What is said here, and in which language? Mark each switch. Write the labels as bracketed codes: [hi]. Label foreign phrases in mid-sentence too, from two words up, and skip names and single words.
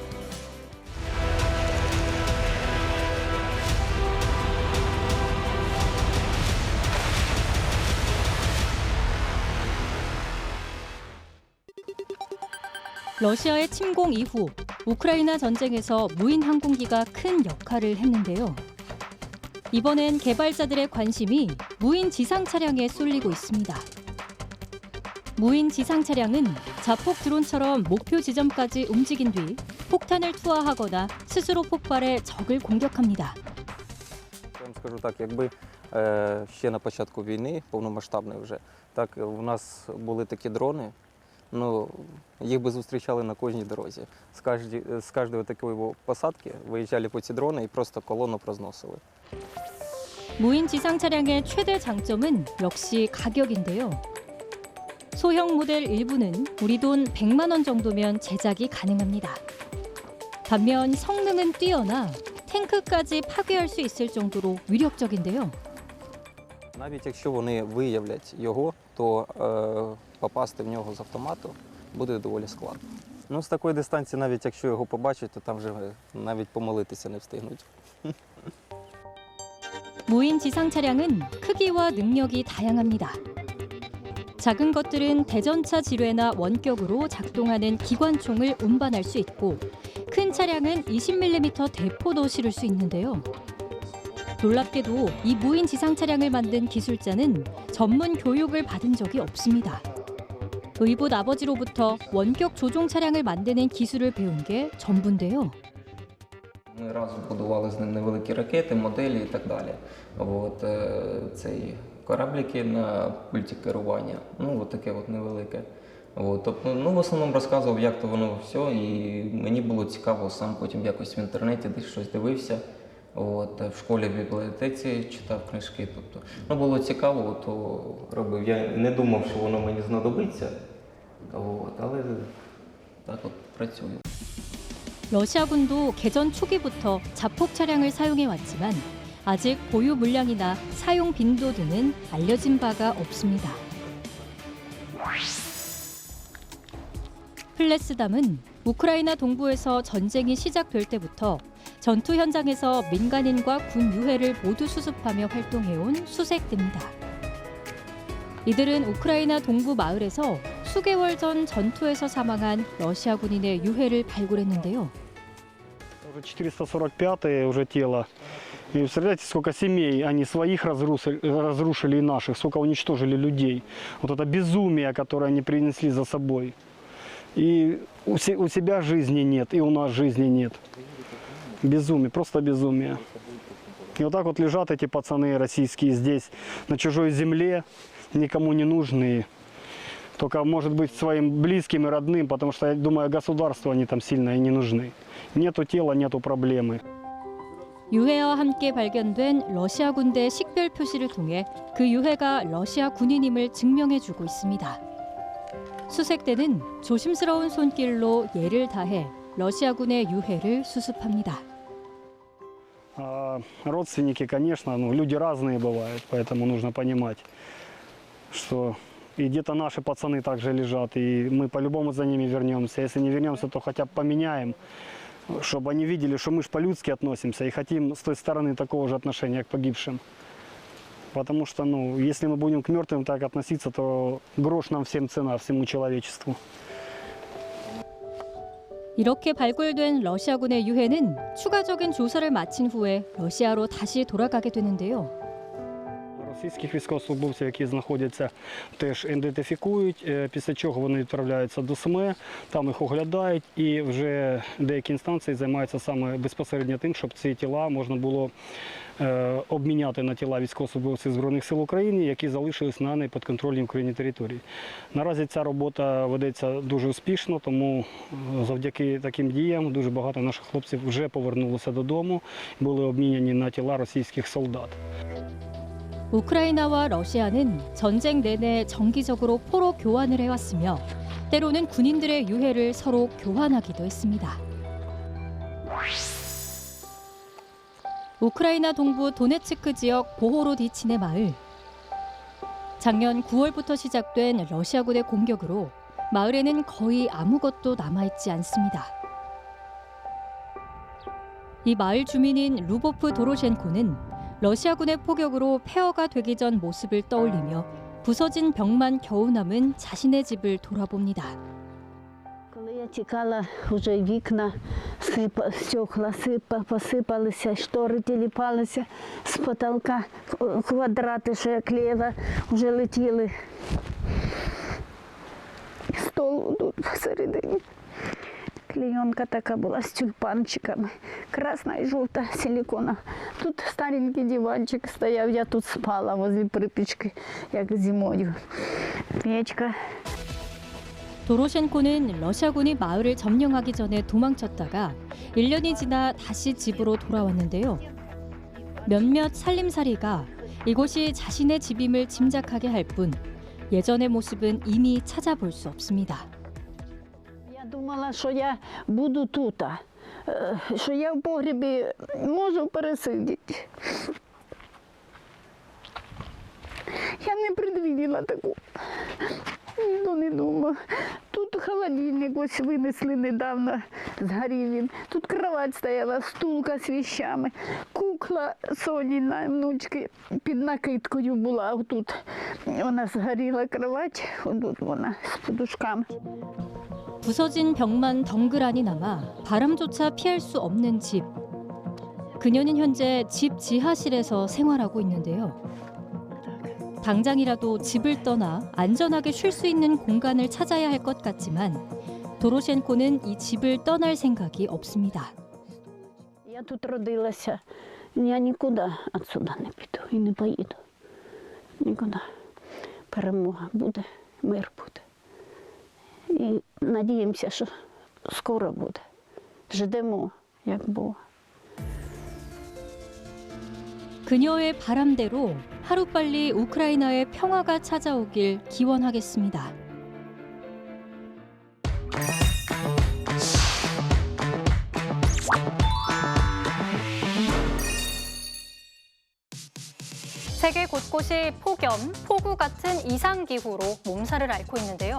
[ko] 러시아의 침공 이후 우크라이나 전쟁에서 무인 항공기가 큰 역할을 했는데요. 이번엔 개발자들의 관심이 무인 지상 차량에 쏠리고 있습니다. 무인 지상 차량은 자폭 드론처럼 목표 지점까지 움직인 뒤 폭탄을 투하하거나 스스로 폭발해 적을 공격합니다. [uk] Я вам скажу так, якби ще на початку війни, повномасштабної вже, так у нас були такі дрони, ну, їх би зустрічали на кожній дорозі. З кожної такої посадки виїжджали по ці дрони і просто колону розносили. [ko] 무인 지상 차량의 최대 장점은 역시 가격인데요. 소형 모델 일부는 우리 돈 100만 원 정도면 제작이 가능합니다. 반면 성능은 뛰어나 탱크까지 파괴할 수 있을 정도로 위력적인데요. [uk] Навіть якщо вони виявлять його, то попасти в нього з автомату буде доволі складно. Ну, з такої дистанції, навіть якщо його побачать, то там вже навіть помилитися не встигнуть. [ko] 무인 지상 차량은 크기와 능력이 다양합니다. 작은 것들은 대전차 지뢰나 원격으로 작동하는 기관총을 운반할 수 있고 큰 차량은 20mm 대포도 실을 수 있는데요. 놀랍게도 이 무인 지상 차량을 만든 기술자는 전문 교육을 받은 적이 없습니다. 의붓 아버지로부터 원격 조종 차량을 만드는 기술을 배운 게 전부인데요. [uk] Ми разом будували з ним невеликі ракети, моделі і так далі. От, цей кораблики на пульті керування, ну, от таке от невелике. От, тобто, ну, в основному розказував, як то воно все, і мені було цікаво, сам потім якось в інтернеті десь щось дивився. От, в школі в бібліотеці читав книжки, тобто, ну, було цікаво, то робив. Я не думав, що воно мені знадобиться, от, але так от працюю. [ko] 러시아군도 개전 초기부터 자폭 차량을 사용해왔지만 아직 보유 물량이나 사용 빈도 등은 알려진 바가 없습니다. 플레스담은 우크라이나 동부에서 전쟁이 시작될 때부터 전투 현장에서 민간인과 군 유해를 모두 수습하며 활동해온 수색대입니다. 이들은 우크라이나 동부 마을에서 수개월 전 전투에서 사망한 러시아 군인의 유해를 발굴했는데요. [ru] 445-е уже тело. И представляете, сколько семей они своих разрушили и наших, сколько уничтожили людей. Вот это безумие, которое они принесли за собой. И у себя жизни нет, и у нас жизни нет. Безумие, просто безумие. И вот так вот лежат эти пацаны российские здесь, на чужой земле, никому не нужные. Только, может быть, своим близким и родным, потому что, я думаю, государству они там сильно и не нужны. Нету тела, нету проблемы. [ko] 유해와 함께 발견된 러시아 군대 식별 표시를 통해 그 유해가 러시아 군인임을 증명해주고 있습니다. 수색대는 조심스러운 손길로 예를 다해 러시아군의 유해를 수습합니다. [ru] Родственники, конечно, люди разные бывают, поэтому нужно понимать, что и где-то наши пацаны также лежат, и мы по-любому за ними вернемся. Если не вернемся, то хотя бы поменяем, чтобы они видели, что мы ж по-людски относимся и хотим с той стороны такого же отношения к погибшим. Потому что, если мы будем к мертвым так относиться, то грош нам всем цена, всему человечеству. [ko] 이렇게 발굴된 러시아군의 유해는 추가적인 조사를 마친 후에 러시아로 다시 돌아가게 되는데요. [uk] Російських військовослужбовців, які знаходяться, теж ідентифікують, після чого вони відправляються до СМЕ, там їх оглядають і вже деякі інстанції займаються саме безпосередньо тим, щоб ці тіла можна було обміняти на тіла військовослужбовців Збройних сил України, які залишились на непідконтрольній Україні території. Наразі ця робота ведеться дуже успішно, тому завдяки таким діям дуже багато наших хлопців вже повернулося додому, були обміняні на тіла російських солдат. [ko] 우크라이나와 러시아는 전쟁 내내 정기적으로 포로 교환을 해왔으며 때로는 군인들의 유해를 서로 교환하기도 했습니다. 우크라이나 동부 도네츠크 지역 보호로디친의 마을. 작년 9월부터 시작된 러시아군의 공격으로 마을에는 거의 아무것도 남아있지 않습니다. 이 마을 주민인 루보프 도로셴코는 러시아군의 포격으로 폐허가 되기 전 모습을 떠올리며 부서진 벽만 겨우 남은 자신의 집을 돌아봅니다. [uk] Коли я тікала, вже вікна стекла посипалися, штори тіліпалися з потолка, квадрати, що я клеїла, вже летіли. Стол тут посередині. Клейонка така була з тюльпанчиками, красна і жовта силікона. Тут старенький диванчик стояв, я тут спала возле припічки, як зимою. Печка. [ko] 도로셴코는 러시아군이 마을을 점령하기 전에 도망쳤다가 1년이 지나 다시 집으로 돌아왔는데요. 몇몇 살림살이가 이곳이 자신의 집임을 짐작하게 할 뿐 예전의 모습은 이미 찾아볼 수 없습니다. [uk] Я думала, що я буду тут, що я в погребі можу пересидіти. Я не предвиділа таку, ніхто не думав. Тут холодильник ось винесли недавно, згорів він. Тут кровать стояла, стулка з вещами, кукла Соніна, внучки, під накидкою була. Тут вона згоріла кровать, тут вона з подушками. [ko] 부서진 벽만 덩그라니 남아 바람조차 피할 수 없는 집. 그녀는 현재 집 지하실에서 생활하고 있는데요. 당장이라도 집을 떠나 안전하게 쉴 수 있는 공간을 찾아야 할 것 같지만 도로셴코는 이 집을 떠날 생각이 없습니다. [uk] Я тут родилася, я нікуди відсюди не піду і не поїду. Нікуди. Перемога буде, мир буде. І надіємося, що скоро буде. Ждемо, як Бог. [ko] 그녀의 바람대로 하루빨리 우크라이나의 평화가 찾아오길 기원하겠습니다. 세계 곳곳이 폭염, 폭우 같은 이상기후로 몸살을 앓고 있는데요.